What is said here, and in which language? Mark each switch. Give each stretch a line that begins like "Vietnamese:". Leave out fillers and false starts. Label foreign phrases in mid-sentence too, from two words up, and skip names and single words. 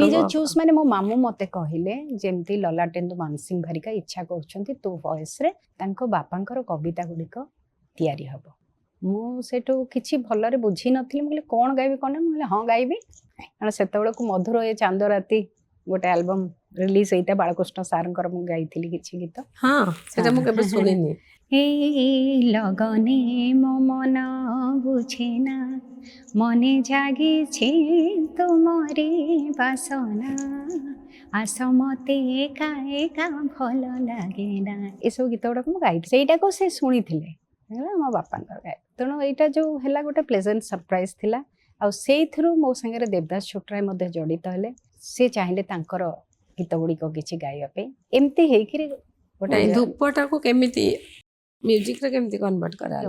Odia: ନିଜ ଚୁଜ୍ ମାନେ ମୋ ମାମୁଁ ମୋତେ କହିଲେ ଯେମିତି ଲଲାଟେନ୍ଦୁ ମାନସିଂହ ଭାରିକା ଇଚ୍ଛା କରୁଛନ୍ତି ତୋ ଭଏସ୍ରେ ତାଙ୍କ ବାପାଙ୍କର କବିତା ଗୁଡ଼ିକ ତିଆରି ହେବ। ମୁଁ ସେଇଠୁ କିଛି ଭଲରେ ବୁଝିନଥିଲି। ମୁଁ କହିଲି କ'ଣ ଗାଇବି କ'ଣ ନାହିଁ। ମୁଁ କହିଲି ହଁ ଗାଇବି, କାରଣ ସେତେବେଳକୁ ମଧୁର ଏ ଚାନ୍ଦ ରାତି ଗୋଟେ
English: album release
Odia: ହେଇଥାଏ, ବାଳକୃଷ୍ଣ ସାର୍ଙ୍କର ମୁଁ ଗାଇଥିଲି କିଛି ଗୀତ। ହଁ, ସେଟା ମୁଁ କେବେ ଶୁଣିନି। ଏଇ ଲଗନେ ମୋ ମନ ବୁଝେ ନା, ମନେ ଜାଗିଛେ ତୋମାରେ ବାସନା, ଆସ ମତେ ଏକା ଏକା ଭଲ ଲାଗେ ନା। ଏସବୁ ଗୀତ ଗୁଡ଼ାକ ମୁଁ ଗାଇଥିଲି, ସେଇଟାକୁ ସେ ଶୁଣିଥିଲେ, ମୋ ବାପାଙ୍କର ଗାଏ। ତେଣୁ ଏଇଟା ଯେଉଁ ହେଲା ଗୋଟେ
English: pleasant surprise
Odia: ଥିଲା। ଆଉ ସେଇଥିରୁ ମୋ ସାଙ୍ଗରେ ଦେବଦାସ ଛୋଟରାୟ ମଧ୍ୟ ଜଡ଼ିତ ହେଲେ। ସେ ଚାହିଁଲେ ତାଙ୍କର ଗୀତ ଗୁଡ଼ିକ କିଛି ଗାଇବା ପାଇଁ। ଏମିତି ହେଇକିରି ଗୋଟେ ଧୂପଟାକୁ କେମିତି ମ୍ୟୁଜିକରେ କେମିତି କନଭର୍ଟ କରାହେଲା?